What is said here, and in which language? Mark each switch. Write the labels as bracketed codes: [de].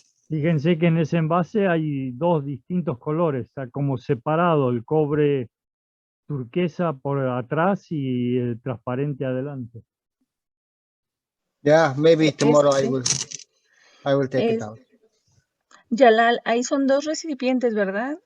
[es] Fíjense que en ese envase hay dos distintos colores, está como separado el cobre turquesa por atrás y el transparente adelante. [en] Yeah, maybe tomorrow I will take it Es- out. [es] Jalal, ahí son dos recipientes, ¿verdad?